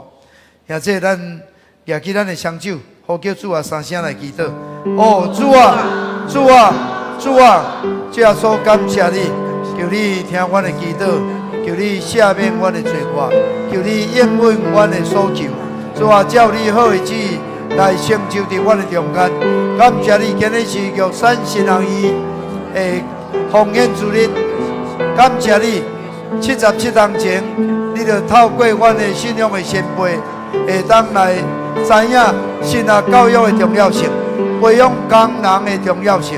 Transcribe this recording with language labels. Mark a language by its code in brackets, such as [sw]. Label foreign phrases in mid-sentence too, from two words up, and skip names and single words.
[nan] 而且咱举起咱的双手，呼叫主啊三声来祈祷。哦，主啊，主啊，主啊，主耶稣感谢你，求你听阮的祈祷，求你赦免阮的罪过，求你应允阮的所求。主啊，照你好的旨意来成就伫阮的中间。感谢你，今日是玉山新人院的奉献主日。感谢你，77年前，你就透过阮的信仰的先辈，会当来知影神学教育的重要性，培养工人的重要性。